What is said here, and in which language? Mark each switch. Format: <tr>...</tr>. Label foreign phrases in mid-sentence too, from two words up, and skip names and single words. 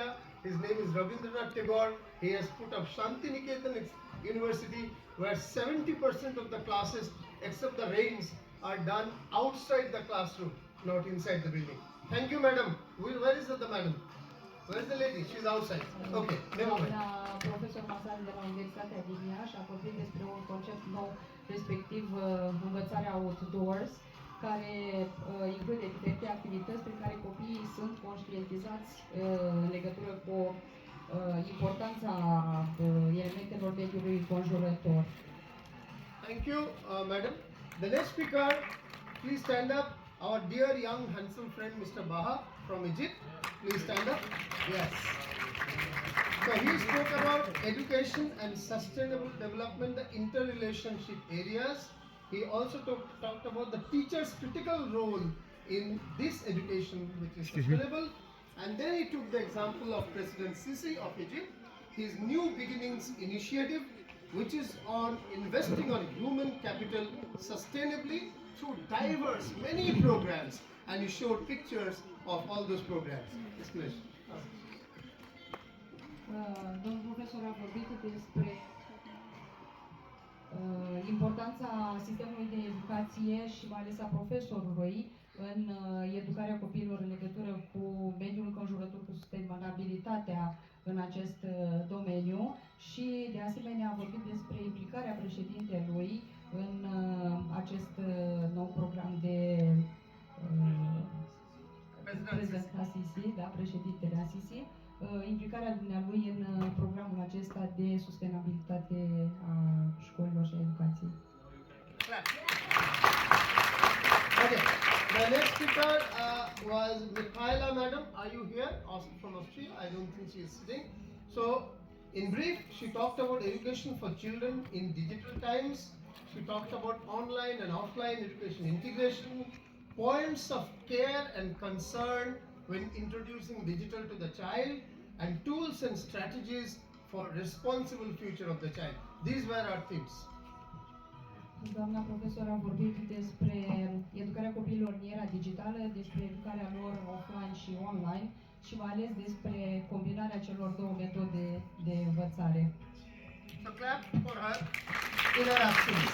<en>His name is Rabindranath Tagore. He has put up Shantiniketan University, where 70% of the classes, except the reigns, are done outside the classroom, not inside the building. Thank you, madam. Where is the madam? Where is the lady? She's outside. Okay, never mind.</en> <ro>Profesor Masari de la Universitatea din Iași a vorbit despre un concept nou, respectiv învățarea outdoors. care include diferite activități prin care copiii sunt conștientizați în legătură cu importanța elementelor mediului înconjurător.</ro> <en>Thank you, madam. The next speaker, please stand up. Our dear young handsome friend Mr. Baha from Egypt. Please stand up. Yes. So he spoke about education and sustainable development, the interrelationship areas. He also talked about the teacher's critical role in this education, which is sustainable. And then he took the example of President Sisi of Egypt, his New Beginnings initiative, which is on investing on human capital sustainably through diverse, many programs. And he showed pictures of all those programs. Explanation.</en> <ro>Domnul profesor a vorbit despre importanța sistemului de educație și mai ales a profesorului în educarea copiilor în legătură cu mediul înconjurător, cu sustenabilitatea în acest domeniu și de asemenea a vorbit despre implicarea președintelui în acest nou program de President Assisi, da, președintele Assisi, implicarea dumnealui în programul acesta de sustenabilitate a școlilor și a educației.</ro> <en>Okay, the next speaker was Mikhaila, madam. Are you here? Also from Austria? I don't think she is sitting. So, in brief, she talked about education for children in digital times. She talked about online and offline education integration, points of care and concern when introducing digital to the child, and tools and strategies for responsible future of the child. These were our themes.</en> <ro>Doamna profesor a vorbit despre educarea copiilor în era digitală, despre educarea lor offline și online și mai ales despre combinarea celor două metode de învățare.</ro> <en>So clap for her in her absence.</en>